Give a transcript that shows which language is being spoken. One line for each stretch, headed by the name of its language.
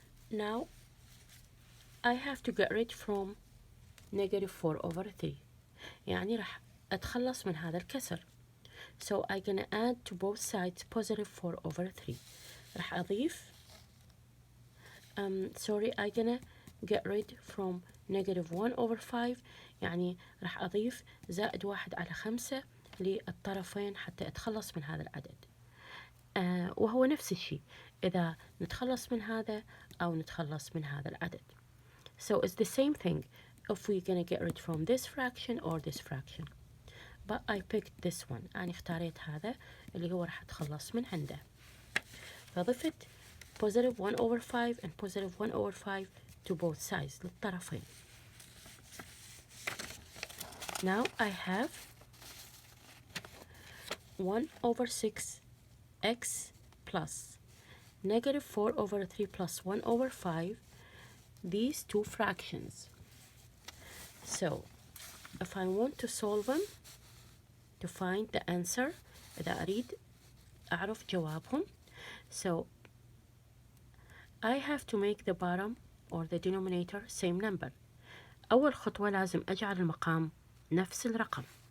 English: Now I have to get rid from negative 4 over 3.
Arabic: يعني راح أتخلص من هذا الكسر.
English: So I'm gonna add to both sides positive 4 over 3.
Arabic: راح أضيف
English: sorry I'm gonna get rid from negative 1 over 5.
Arabic: يعني راح أضيف زائد 1 على 5 للطرفين حتى أتخلص من هذا العدد. وهو نفس الشيء إذا نتخلص من هذا أو نتخلص من هذا العدد.
English: So it's the same thing if we're gonna get rid from this fraction or this fraction. But I picked this one.
Arabic: أنا اختاريت هذا اللي هو راح أتخلص من عنده. فضفت
English: positive 1 over 5 and positive 1 over 5 to both sides
Arabic: للطرفين.
English: Now I have 1 over 6 x plus negative 4 over 3 plus 1 over 5, these two fractions. So if I want to solve them to find the answer,
Arabic: إذا أريد أعرف جوابهم,
English: so I have to make the bottom or the denominator same number.
Arabic: أول خطوة لازم أجعل المقام نفس الرقم.